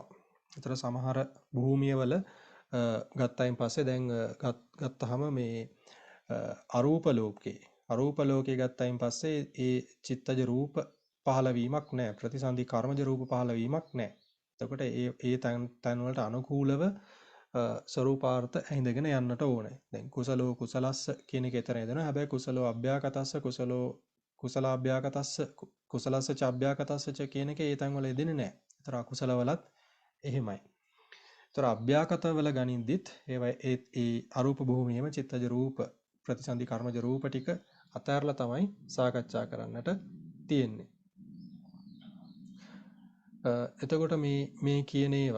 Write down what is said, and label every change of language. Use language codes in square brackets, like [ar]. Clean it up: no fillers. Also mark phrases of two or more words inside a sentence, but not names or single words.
[si] ඒතර සමහර භූමියවල ගත්තයින් පස්සේ දැන් ගත්තාම මේ අරූප ලෝකේ ගත්තයින් පස්සේ ඒ චිත්තජ රූප පහළ වීමක් නැහැ. ප්‍රතිසන්දි කර්මජ රූප පහළ වීමක් නැහැ. එතකොට ඒ තැන් වලට අනුකූලව ස්වરૂපාර්ථ ඇහිඳගෙන යන්නට ඕනේ. දැන් [pi] කුසලෝ කුසලස්ස [si] කියන එක එතන එදෙනවා. [pi] හැබැයි කුසලෝ අභ්‍යාකතස්ස කුසලාභ්‍යාකතස්ස කුසලස්ස ච අභ්‍යාකතස්ස ච [si] කියන එක ඒ තැන් වල එදෙන්නේ නැහැ. ඒතර අකුසල වලත් එහෙමයි. ඒතර අභ්‍යාකත වල ගනින්දිත් ඒ අරූප භූමියේම චිත්තජ රූප ප්‍රතිසන්දි කර්මජ රූප ටික අතහැරලා තමයි සාකච්ඡා කරන්නට තියෙන්නේ. එතකොට මේ කියන ඒවා.